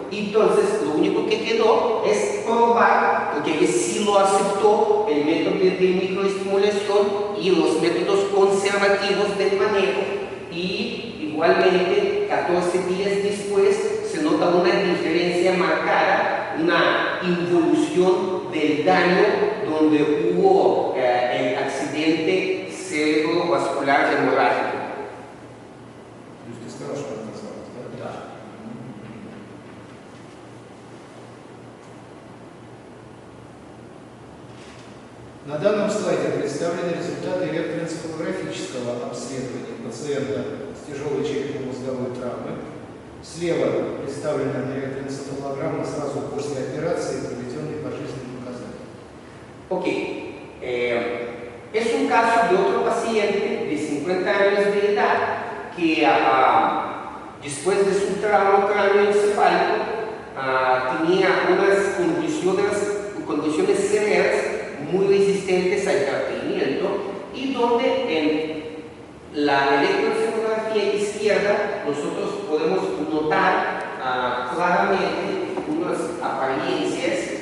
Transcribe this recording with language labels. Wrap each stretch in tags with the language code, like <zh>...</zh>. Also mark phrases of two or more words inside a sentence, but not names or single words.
<es>Entonces, lo único que quedó es probar, porque él sí lo aceptó, el método de microestimulación y los métodos conservativos del manejo, y igualmente 14 días después se nota una diferencia marcada, una involución del daño donde hubo el accidente cerebrovascular hemorrágico.</es> <ru>На данном слайде представлены результаты электроэнцефалографического обследования пациента с тяжелой черепно-мозговой травмой. Слева представлена электроэнцефалограмма сразу после операции, проведенной по жизненным показаниям.</ru> <es>Ok, es un caso de otro paciente de 50 años de edad que después de su trauma cráneoencefálico tenía unas condiciones severas muy resistentes al tratamiento, y donde en la electroencefalografía izquierda nosotros podemos notar claramente unas apariencias</es>